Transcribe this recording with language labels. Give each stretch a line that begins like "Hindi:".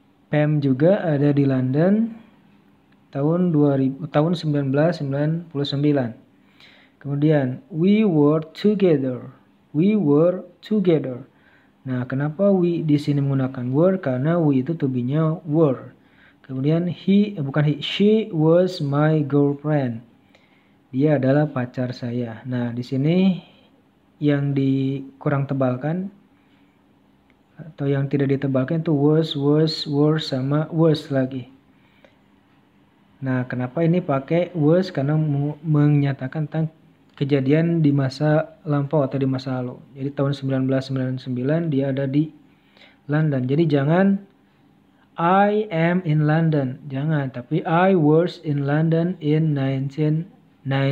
Indonesian: Pam juga ada di London tahun 1999.
English: Kemudian we were together. We were together.
Indonesian: Nah, kenapa we di sini menggunakan were? Karena we itu to be-nya were.
English: Kemudian she was my girlfriend.
Indonesian: Dia adalah pacar saya. Nah, di sini yang dikurang tebalkan atau yang tidak ditebalkan itu was, were, sama was lagi. Nah, kenapa ini pakai was? Karena menyatakan tentang kejadian di masa lampau atau di masa lalu. Jadi tahun 1999 dia ada di London. Jadi jangan
English: I am in London.
Indonesian: Jangan, tapi
English: I was in London in 1999.